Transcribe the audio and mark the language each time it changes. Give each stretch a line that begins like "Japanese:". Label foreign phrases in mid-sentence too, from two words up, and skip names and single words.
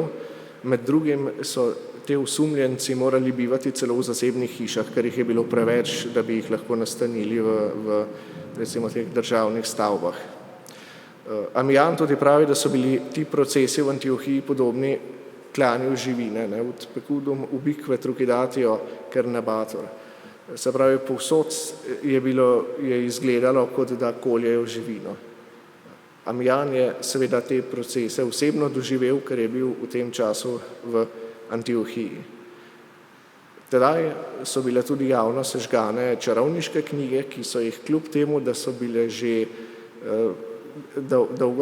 Slovenian: Med drugim so te osumljenci morali bivati celo v zasebnih hišah, ker jih je bilo preveč, da bi jih lahko nastanili v recimo teh državnih stavbah. Amijan tudi pravi, da so bili ti procesi v Antiohiji podobni klanju živine,
Latin: ut pecudum ubique trucidatio carnabatur.
Slovenian: Se pravi, povsod je izgledalo, kot da koljejo živino. Amijan je seveda te procese osebno doživel, ker je bil v tem času v Antiohiji. Tedaj so bile tudi javno sežgane čarovniške knjige, ki so jih kljub temu, da so bile že dolgo